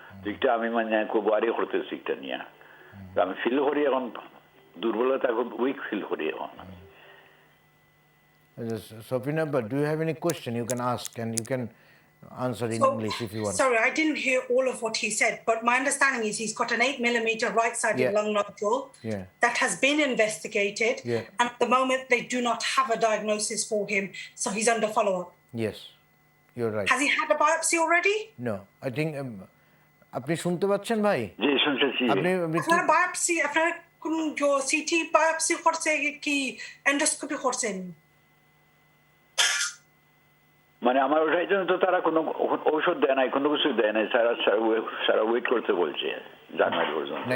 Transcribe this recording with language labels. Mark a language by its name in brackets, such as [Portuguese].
[Bangla] এটা আমি মানে খুব ওয়ারি করতেছি এটা নিয়ে. আমি ফিল করি এখন দুর্বলতা, খুব উইক ফিল করি এখন. [English] Safina, but do you have any question? You can ask and you can answer in English if you want. Sorry, I didn't hear all of what he said, but my understanding is he's got an 8mm right-sided Yeah. lung nodule Yeah. that has been investigated, Yeah. and at the moment they do not have a diagnosis for him, so he's under follow-up. Yes, you're right. Has he had a biopsy already? No, I think [Bangla] আপনি শুনতে পাচ্ছেন ভাই? জি শুনতেছি আপনি আপনি কি- আপনার biopsy, আপনার কোন CT biopsy করছে কি endoscopy করছেন? মানে আমার ওটাই জন্য তো তারা কোনো ঔষধ দেয় নাই, কোনো কিছু দেয় নাই, সারা ওয়েট করতে বলছে জানুয়ারি পর্যন্ত।